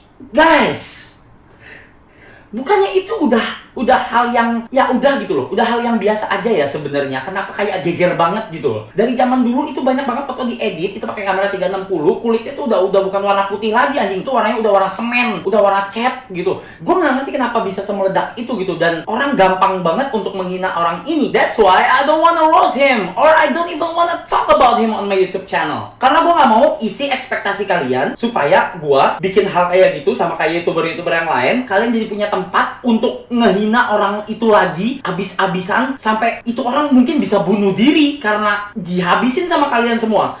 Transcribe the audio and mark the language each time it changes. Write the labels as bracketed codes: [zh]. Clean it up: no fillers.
[id] Guys, bukannya itu udah hal yang ya udah gitu loh, udah hal yang biasa aja ya sebenarnya. Kenapa kayak geger banget gitu loh? Dari zaman dulu itu banyak banget foto diedit itu pakai kamera 360, kulitnya tuh udah bukan warna putih lagi anjing, itu warnanya udah warna semen, udah warna cat gitu. Gue nggak ngerti kenapa bisa semeledak itu gitu, dan orang gampang banget untuk menghina orang ini. [en] That's why I don't wanna roast him or I don't even wanna talk about him on my YouTube channel. [id] Karena gue nggak mau isi ekspektasi kalian supaya gue bikin hal kayak gitu sama kayak YouTuber yang lain, kalian jadi punya tempat untuk ngehina orang itu lagi abis-abisan sampai itu orang mungkin bisa bunuh diri karena dihabisin sama kalian semua.